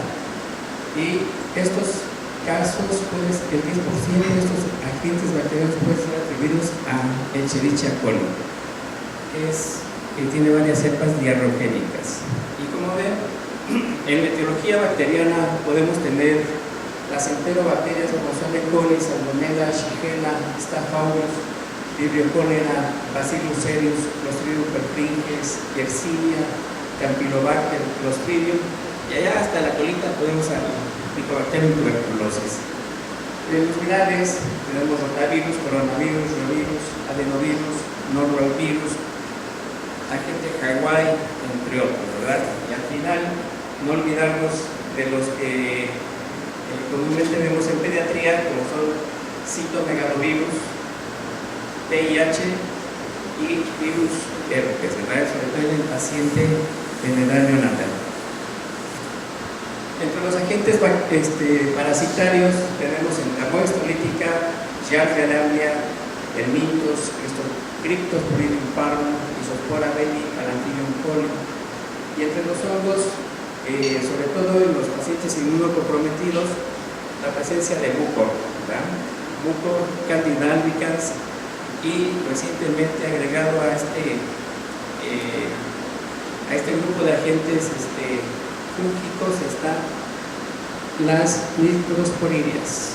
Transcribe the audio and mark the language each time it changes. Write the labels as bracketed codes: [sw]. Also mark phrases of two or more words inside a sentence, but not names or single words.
[es] Y estos casos, pues, el 10% de estos agentes bacterianos pueden ser atribuidos a Escherichia coli, que tiene varias cepas diarrogénicas. Y como ven, en la etiología bacteriana podemos tener las enterobacterias como son E. coli, Salmonella, Shigella, Staph aureus, Vibrio cholera, Bacillus cereus, Clostridium perfringens, Yersinia, Campylobacter, Clostridium, y allá hasta la colita podemos hablar Mycobacterium tuberculosis. En los virales tenemos rotavirus, coronavirus, revirus, adenovirus, norovirus, agente Hawaii, entre otros, ¿verdad? Y al final, no olvidarnos de los que comúnmente vemos en pediatría, como son citomegalovirus, VIH y virus herpes, ¿verdad? Sobre todo en el paciente en edad neonatal. Entre los agentes parasitarios tenemos entamoeba, Giardia lamblia, Helminthus, Cryptosporidium parvum, Isospora belli, Palantyrium coli. Y entre los hongos, sobre todo en los pacientes inmunocomprometidos, la presencia de Mucor, Mucor, Candida albicans, y recientemente agregado a este grupo de agentes fúngicos están las Microsporidias.